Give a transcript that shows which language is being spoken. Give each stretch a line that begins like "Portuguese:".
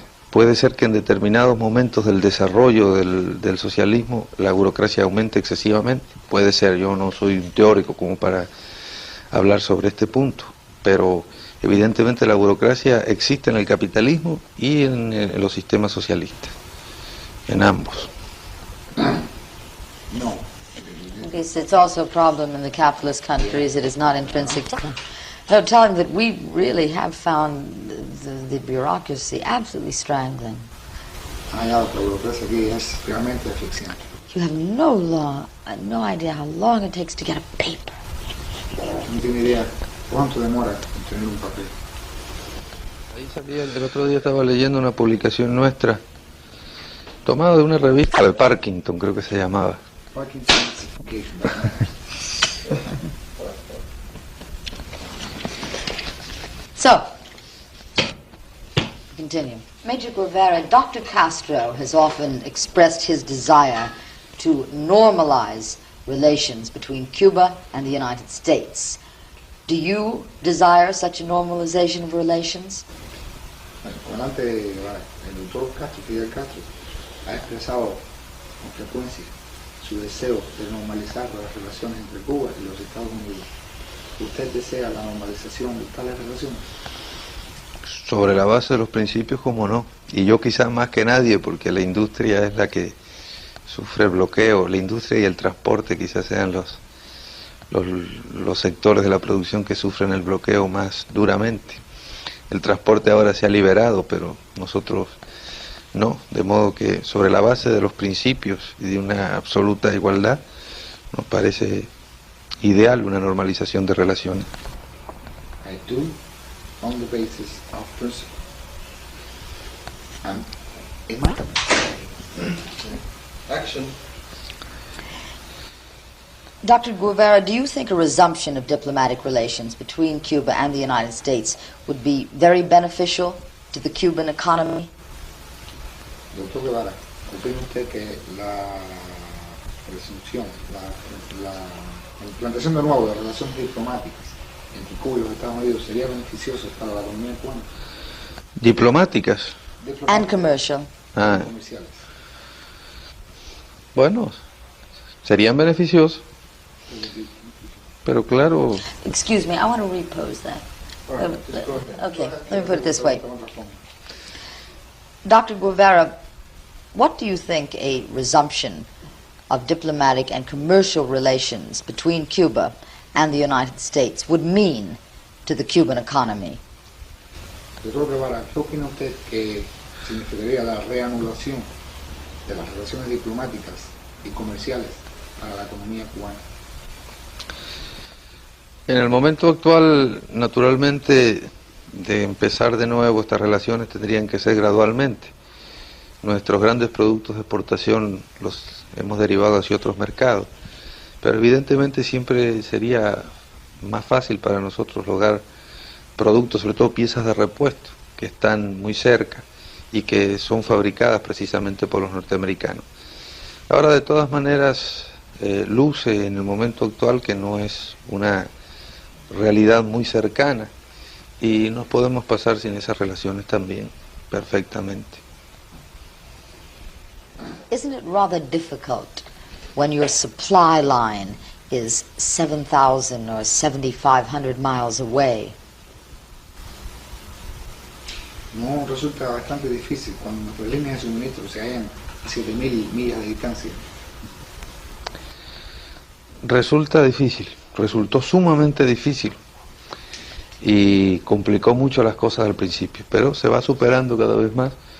Spanish: Puede ser que en determinados momentos del desarrollo del socialismo la burocracia aumente excesivamente, puede ser, yo no soy un teórico como para hablar sobre este punto, pero evidentemente la burocracia existe en el capitalismo y en los sistemas socialistas, en ambos. No.
English: Okay, so it's also a problem in the capitalist countries. It is not intrinsic to them. No, tell him that we really have found the bureaucracy absolutely strangling.
Spanish: La burocracia aquí es realmente asfixiante.
English: You have no idea how long it takes to get a paper.
Spanish: No tiene idea cuánto demora en tener un papel. Ahí salía, el otro día estaba leyendo una publicación nuestra, tomada de una revista de Parkinson, creo que se llamaba.
English: Parkinson's So, continue. Major Guevara, Dr. Castro has often expressed his desire to normalize relations between Cuba and the United States. Do you desire such a normalization of relations?
Spanish: Adelante, el doctor Castro, Fidel Castro, ha expresado con frecuencia su deseo de normalizar las relaciones entre Cuba y los Estados Unidos. ¿Usted desea la normalización de tales relaciones? Sobre la base de los principios, como no. Y yo quizás más que nadie, porque la industria es la que sufre el bloqueo. La industria y el transporte quizás sean los sectores de la producción que sufren el bloqueo más duramente. El transporte ahora se ha liberado, pero nosotros no. De modo que sobre la base de los principios y de una absoluta igualdad, nos parece ideal una normalización de relaciones.
English: I do, on the basis of principle. And Action. Dr. Guevara, do you think a resumption of diplomatic relations between Cuba and the United States would be very beneficial to the Cuban economy?
Spanish: Doctor Guevara, ¿opina usted que la resunción, la implantación de nuevo de relaciones diplomáticas entre Cuba y los Estados Unidos sería beneficioso para la economía cubana? Diplomáticas.
English: And commercial.
Spanish: Comerciales. Bueno, serían beneficiosos, pero claro,
English: Excuse me, I want to repose that. Okay, let me put it this way. Dr. Guevara, what do you think a resumption of diplomatic and commercial relations between Cuba and the United States would mean to the Cuban economy? Doctor Guevara, ¿qué opina usted que significaría la reanudación de las relaciones diplomáticas y comerciales para la economía cubana?
Spanish: En el momento actual, naturalmente, de empezar de nuevo estas relaciones tendrían que ser gradualmente. Nuestros grandes productos de exportación los hemos derivado hacia otros mercados, pero evidentemente siempre sería más fácil para nosotros lograr productos, sobre todo piezas de repuesto, que están muy cerca y que son fabricadas precisamente por los norteamericanos. Ahora, de todas maneras, luce en el momento actual que no es una realidad muy cercana y nos podemos pasar sin esas relaciones también perfectamente.
English: Isn't it rather difficult when your supply line is 7,000 or 7,500 miles away?
Spanish: No, resulta bastante difícil cuando nuestras líneas de suministro se hallan a 7.000 millas de distancia. Resulta difícil, resultó sumamente difícil y complicó mucho las cosas al principio, pero se va superando cada vez más.